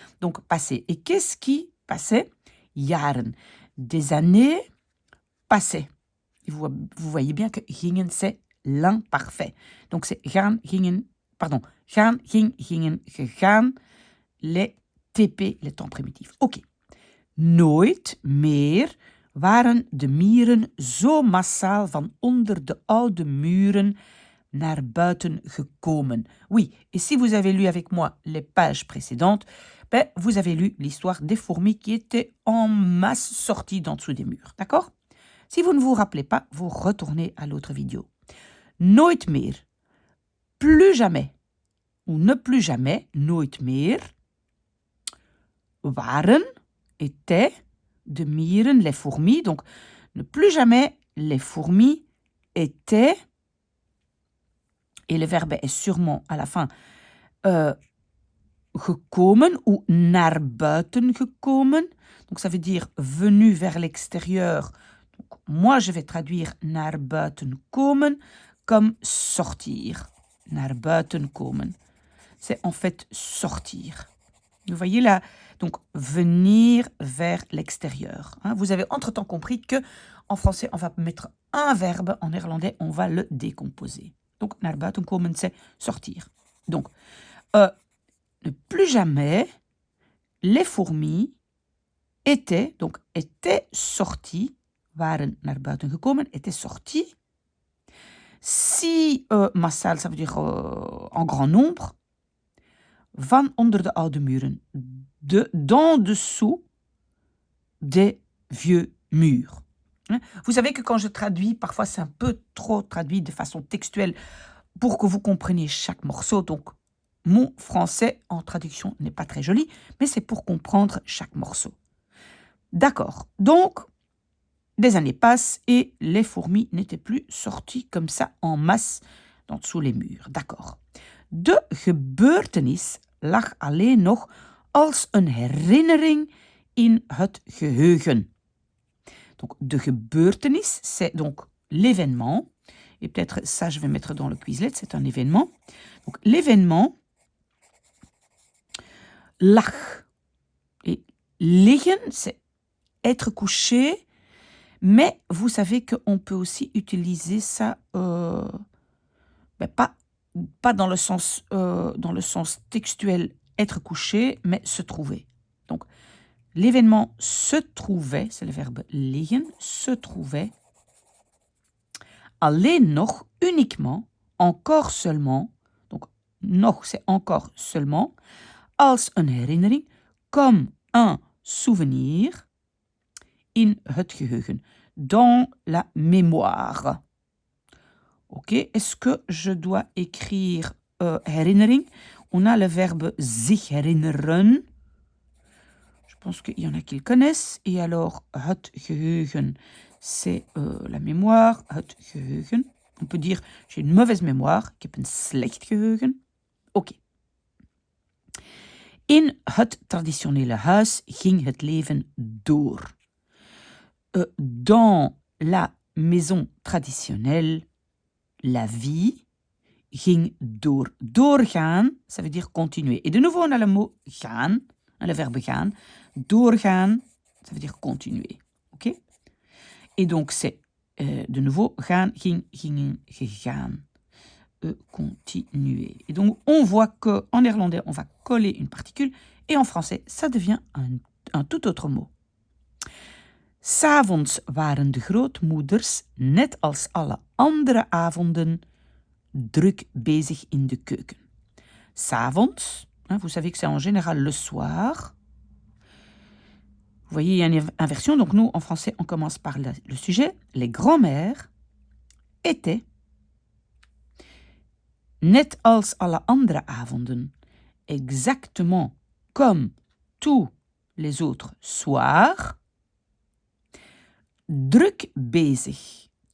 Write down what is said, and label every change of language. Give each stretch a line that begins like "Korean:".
French: Donc, passer. Et qu'est-ce qui passait? Jaren. Des années passées. Et vous voyez bien que gingen, c'est l'imparfait.
Dutch: Donc, c'est gaan, gingen, pardon. Gaan, ging, gingen, gegaan.
French: Les TP, les temps primitifs. Oké.
Dutch: Nooit meer waren de mieren zo massaal van onder de oude muren naar buiten gekomen.
French: Oui, et si vous avez lu avec moi les pages précédentes, vous avez lu l'histoire des fourmis qui étaient en masse sorties d'en dessous des murs. D'accord? Si vous ne vous rappelez pas, vous retournez à l'autre vidéo. Nooit meer, plus jamais, ou ne plus jamais, nooit meer, waren, étaient, de mieren, les fourmis. Donc, ne plus jamais, les fourmis étaient, et le verbe est sûrement à la fin, gekomen ou naar buiten gekomen. Donc, ça veut dire venu vers l'extérieur. Donc, moi, je vais traduire naar buiten komen comme sortir. Naar buiten komen. C'est en fait sortir. Vous voyez là, donc venir vers l'extérieur. Vous avez entre-temps compris que en français, on va mettre un verbe, en néerlandais, on va le décomposer. Donc, naar buiten komen, c'est sortir. Donc, ne plus jamais, les fourmis étaient sorties,
Dutch: waren naar buiten gekomen,
French: étaient sorties. Si massaal, ça veut dire en grand nombre,
Dutch: van onder de oude muren,
French: d'en dessous des vieux murs. Vous savez que quand je traduis, parfois c'est un peu trop traduit de façon textuelle pour que vous compreniez chaque morceau. Donc, mon français en traduction n'est pas très joli, mais c'est pour comprendre chaque morceau. D'accord. Donc, des années passent et les fourmis n'étaient plus sorties comme ça en masse d'en dessous les murs. D'accord.
Dutch: De gebeurtenis lag alleen nog als een herinnering in het geheugen.
French: Donc, de gebeurtenis, c'est donc l'événement. Et peut-être ça, je vais mettre dans le Quizlet, c'est un événement. Donc, l'événement lag. Et liggen, c'est être couché. Mais vous savez qu'on peut aussi utiliser ça, pas dans le sens textuel être couché, mais se trouver. Donc, l'événement se trouvait, c'est le verbe liggen, se trouvait. Alleen nog, uniquement, encore seulement, donc nog, c'est encore seulement.
Dutch: Als een herinnering,
French: comme un souvenir.
Dutch: In het geheugen,
French: dans la mémoire. Ok, est-ce que je dois écrire herinnering? On a le verbe zich herinneren. Je pense qu'il y en a qui le connaissent. Et alors, het geheugen, c'est la mémoire.
Dutch: Het geheugen.
French: On peut dire, j'ai une mauvaise mémoire.
Dutch: Ik heb een slecht geheugen. Ok. In het traditionele huis ging het leven door.
French: Dans la maison traditionnelle, la vie
Dutch: ging door.
French: Doorgaan, ça veut dire continuer. Et de nouveau, on a le mot gaan, le verbe gaan. Doorgaan, ça veut dire continuer. Ok? Et donc, c'est de nouveau gaan, ging, gingen, gegaan. Continuer. Et donc, on voit qu'en néerlandais, on va coller une particule. Et en français, ça devient un tout autre mot.
Dutch: 'S'avonds waren de grootmoeders, net als alle andere avonden, druk bezig in de keuken.
French: 'S'avonds, vous savez que c'est en général le soir. Vous voyez, il y a une inversion. Donc nous, en français, on commence par le sujet. Les grands-mères étaient,
Dutch: net als alle andere avonden,
French: exactement comme tous les autres soirs,
Dutch: druk bezig.